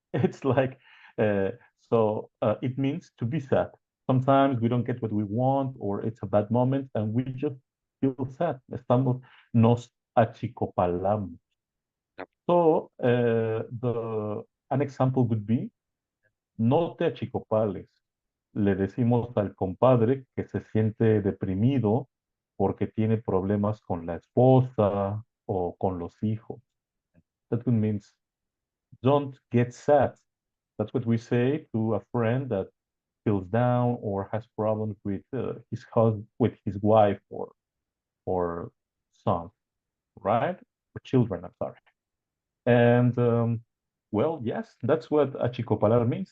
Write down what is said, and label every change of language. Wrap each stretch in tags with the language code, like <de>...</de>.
<en>It's like, uh, it means to be sad. Sometimes we don't get what we want, or it's a bad moment, and we just feel sad.</en> <es>Nos achicopalamos.</es> <en>So, an example would be,</en> <es>no te achicopales. Le decimos al compadre que se siente deprimido porque tiene problemas con la esposa o con los hijos.</es> <en>That means don't get sad. That's what we say to a friend that feels down or has problems with with his wife or son, right? Or children, I'm sorry. And well, yes, that's what achicopalar means.</en>